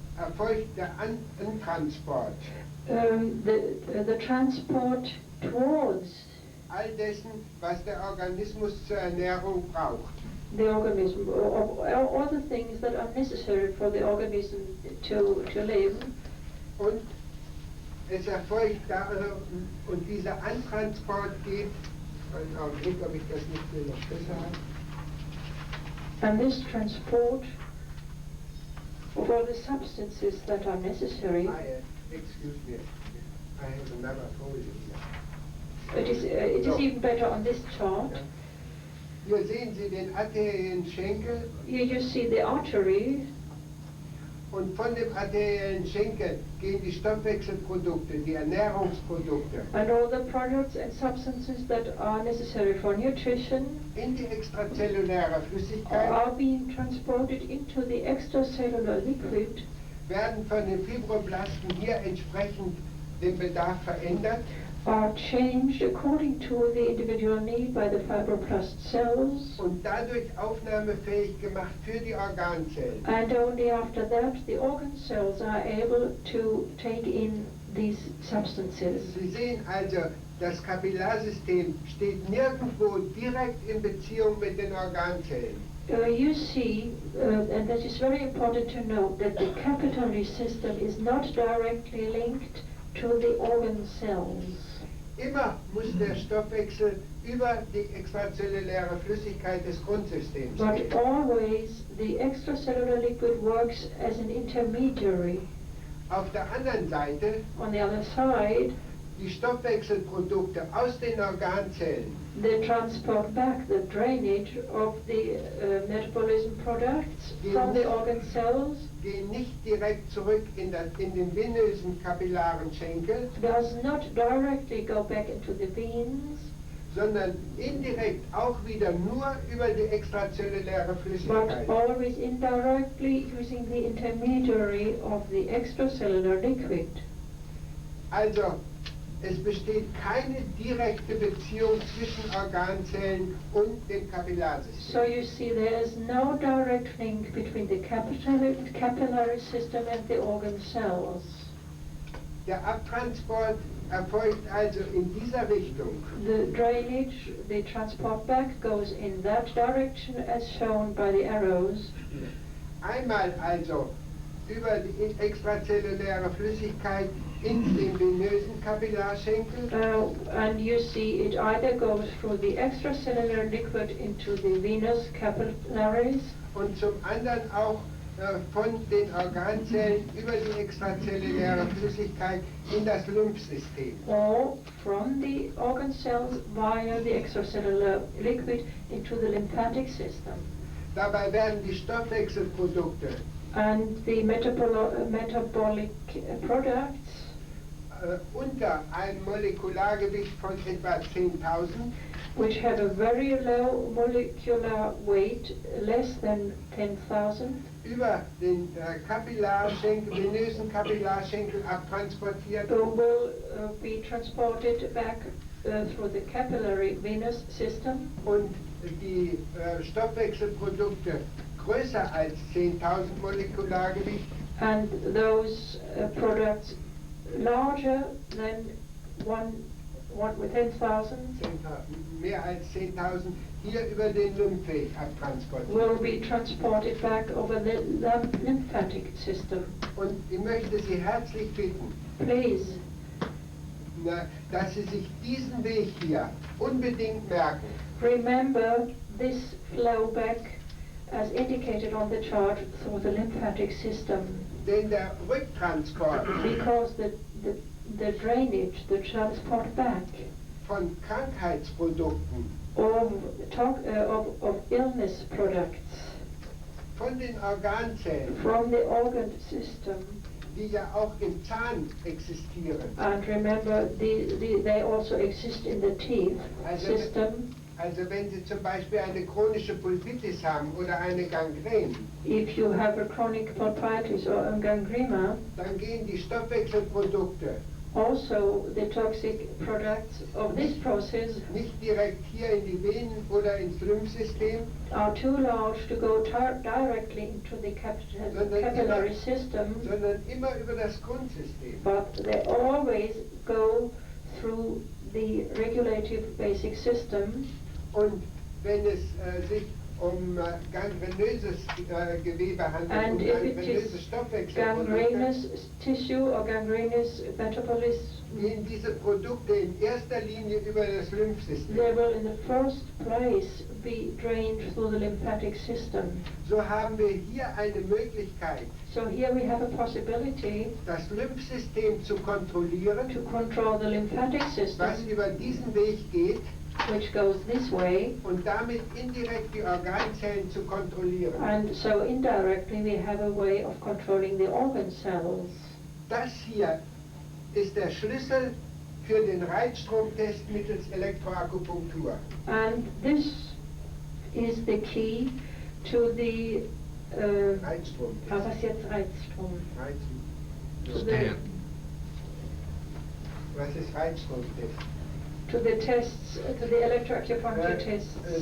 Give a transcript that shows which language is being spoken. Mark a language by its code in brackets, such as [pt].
[de] erfolgt der Antransport [en] the transport towards [de] all dessen, was der Organismus zur Ernährung braucht. [en] the organism, or all the things that are necessary for the organism to live. [de] Und es erfolgt und dieser Antransport geht, einen Augenblick, ob ich das nicht mehr noch besser habe. [en] And this transport of all the substances that are necessary, Excuse me, I have another folder here. it is even better on this chart. [de] Ja. Hier sehen Sie den arteriellen Schenkel. [en] Here you see the artery, [de] und von dem arteriellen Schenkel gehen die Stoffwechselprodukte, die Ernährungsprodukte, [en] and all the products and substances that are necessary for nutrition [de] in die extrazelluläre Flüssigkeit, [en] are being transported into the extracellular liquid, [de] werden von den Fibroblasten hier entsprechend dem Bedarf verändert. [en] Are changed according to the individual need by the fibroblast cells, [de] und dadurch aufnahmefähig gemacht für die Organzellen. [en] and only after that the organ cells are able to take in these substances. [de] Sie sehen also, das Kapillarsystem steht nirgendwo direkt in Beziehung mit den Organzellen. [en] You see, and that is very important to note, that the capillary system is not directly linked to the organ cells. [de] Immer muss der Stoffwechsel über die extrazelluläre Flüssigkeit des Grundsystems [en] But [de] gehen. [en] always the extracellular liquid works as an intermediary. [de] Auf der anderen Seite, [en] On the other side, [de] die Stoffwechselprodukte aus den Organzellen [en] they transport back the drainage of the metabolism products from the organ cells. [de] gehen nicht direkt zurück in den venösen kapillaren Schenkel, [en] Does not directly go back into the veins, [de] sondern indirekt auch wieder nur über die extrazelluläre [en] but [de] Flüssigkeit. [en] always indirectly using the intermediary of the extracellular liquid. [de] Also, es besteht keine direkte Beziehung zwischen Organzellen und dem Kapillarsystem. [en] So you see there is no direct link between the capillary system and the organ cells. [de] Der Abtransport erfolgt also in dieser Richtung. [en] The drainage, the transport back goes in that direction as shown by the arrows. [de] Einmal also über die extrazelluläre Flüssigkeit in den venösen Kapillarschenkel [en] And you see it either goes through the extracellular liquid into the venous capillaries, [de] und zum anderen auch von den Organzellen über die extrazelluläre Flüssigkeit in das Lymphsystem. [en] or from the organ cells via the extracellular liquid into the lymphatic system. [de] Dabei werden die Stoffwechselprodukte [en] And the metabolic products [de] unter einem Molekulargewicht von etwa 10.000 [en] which have a very low molecular weight, less than 10,000, [de] über den Kapillarschenkel, venösen Kapillarschenkel abtransportiert [en] will be transported back through the capillary venous system, [de] und die Stoffwechselprodukte größer als 10.000 Molekulargewicht [en] and those products larger than one with 10,000 [de] mehr als 10.000 hier über den Lymphweg abtransportiert. [en] will be transported back over the lymphatic system. [de] Und ich möchte Sie herzlich bitten, [en] Please, [de] dass Sie sich diesen Weg hier unbedingt merken. [en] remember this flow back as indicated on the chart through the lymphatic system, [de] Denn der Rücktransport [en] because the drainage, the transport back [de] von Krankheitsprodukten, [en] of illness products [de] von den Organzellen, [en] from the organ system, [de] die ja auch im Zahn existieren. [en] and remember they also exist in the teeth system. [de] Also wenn Sie zum Beispiel eine chronische Pulpitis haben oder eine Gangrän, [en] If you have a chronic pulpitis or a gangrena, [de] dann gehen die Stoffwechselprodukte [en] also the toxic products of this process [de] nicht direkt hier in die Venen oder ins Lymphsystem, [en] are too large to go directly into the capillary system, [de] sondern immer über das Grundsystem. [en] but they always go through the regulative basic system. [de] Und wenn es sich um gangrenöses Gewebe handelt, [en] And [de] um [en] if it [de] gangrenöse [en] is [de] Stoffwechselprodukte, [en] gangrenous tissue or gangrenous metabolism, [de] gehen diese Produkte in erster Linie über das Lymphsystem. [en] they will in the first place be drained through the lymphatic system. [de] So haben wir hier eine Möglichkeit, [en] So here we have a possibility [de] das Lymphsystem zu kontrollieren, [en] to control the lymphatic [de] was [en] system, [de] über diesen Weg geht, [en] which goes this way, [de] und damit indirekt die Organzellen zu kontrollieren. [en] and so indirectly we have a way of controlling the organ cells. [de] Das hier ist der Schlüssel für den Reizstromtest mittels Elektroakupunktur. [en] And this is the key to the [de] Reizstromtest. was jetzt Reizstrom? Reizen. [en] The, [de] Was ist Reizstromtest? [en] to the tests, to the electroacupuncture tests.